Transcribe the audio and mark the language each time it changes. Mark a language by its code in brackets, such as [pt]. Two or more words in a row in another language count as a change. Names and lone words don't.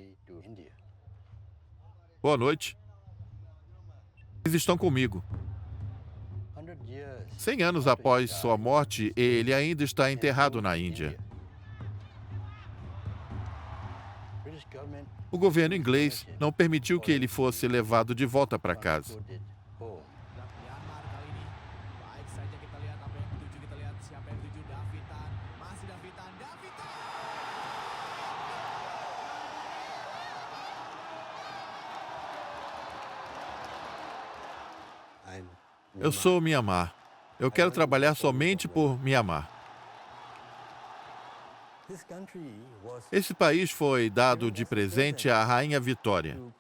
[pt] Boa noite. Eles estão comigo. 100 anos após sua morte, ele ainda está enterrado na Índia. O governo inglês não permitiu que ele fosse levado de volta para casa. [id] Myanmar kali ini. Baik saja kita lihat apa yang dituju, kita lihat siapa yang dituju. Davitan, masih Davitan. [pt] Eu sou Myanmar. Eu quero trabalhar somente por Myanmar. Esse país foi dado de presente à Rainha Vitória.